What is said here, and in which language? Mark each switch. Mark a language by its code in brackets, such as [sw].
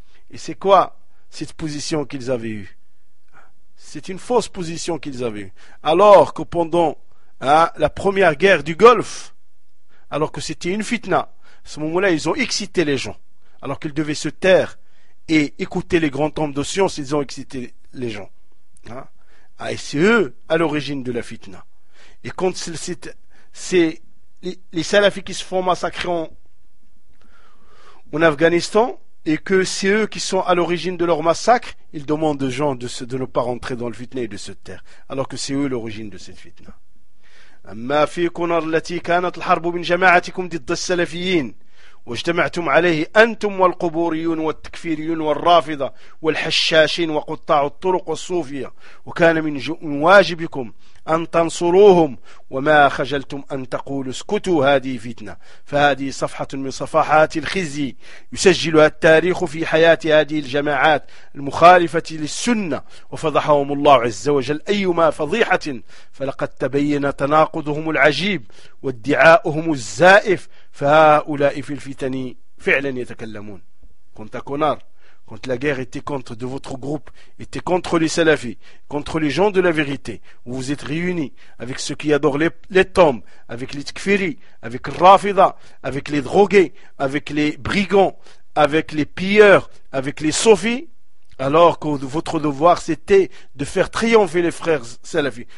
[fr] Et c'est quoi cette position qu'ils avaient eue? C'est une fausse position qu'ils avaient eue. Alors que pendant la première guerre du Golfe, alors que c'était une fitna, à ce moment-là, ils ont excité les gens. Alors qu'ils devaient se taire et écouter les grands hommes de science, ils ont excité les gens. Et c'est eux à l'origine de la fitna. Et quand c'est les salafis qui se font massacrer en Afghanistan, et que c'est eux qui sont à l'origine de leur massacre, ils demandent aux gens de ne pas rentrer dans le fitna et de se taire. Alors que c'est eux l'origine de cette fitna. [ar] أما في كونر التي كانت الحرب من جماعتكم ضد السلفيين واجتمعتم عليه أنتم والقبوريون والتكفيريون والرافضة والحشاشين وقطاع الطرق والصوفية وكان من واجبكم أن تنصروهم وما خجلتم أن تقولوا اسكتوا هذه فتنة فهذه صفحة من صفحات الخزي يسجلها التاريخ في حياة هذه الجماعات المخالفة للسنة وفضحهم الله عز وجل أيما فضيحة فلقد تبين تناقضهم العجيب وادعاؤهم الزائف فهؤلاء في الفتن فعلا يتكلمون. كنت كونار. [fr] Quand la guerre était contre de votre groupe, était contre les salafis, contre les gens de la vérité, où vous êtes réunis avec ceux qui adorent les tombes, avec les tkfiris, avec le rafida, avec les drogués, avec les brigands, avec les pilleurs, avec les sophis, alors que votre devoir c'était de faire triompher les frères salafis.